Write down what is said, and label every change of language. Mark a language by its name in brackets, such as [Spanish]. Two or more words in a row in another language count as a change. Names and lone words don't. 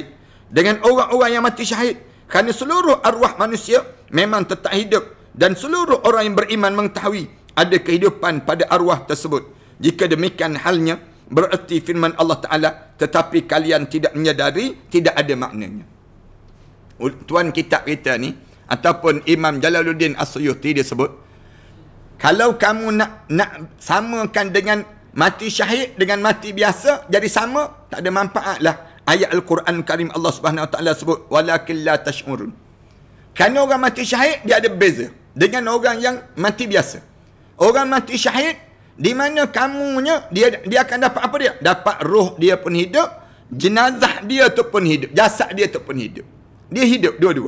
[Indonesian] Dengan orang-orang yang mati syahid, kerana seluruh arwah manusia memang tetap hidup, dan seluruh orang yang beriman mengetahui ada kehidupan pada arwah tersebut. Jika demikian halnya, berarti firman Allah Ta'ala, tetapi kalian tidak menyadari, tidak ada maknanya. [Malay] Tuan kitab kita ni, ataupun Imam Jalaluddin As-Suyuti dia sebut, kalau kamu nak samakan dengan mati syahid dengan mati biasa, jadi sama, tak ada manfaat lah. Ayat Al-Quran Karim Allah [Arabic] سبحانه وتعالى [Malay] sebut, [Arabic] ولكن لا تشعرون. [Malay] Kerana orang mati syahid, dia ada beza dengan orang yang mati biasa. Orang mati syahid, di mana kamunya, dia akan dapat apa dia? Dapat roh dia pun hidup, jenazah dia tu pun hidup, jasad dia tu pun hidup. Dia hidup dua-dua.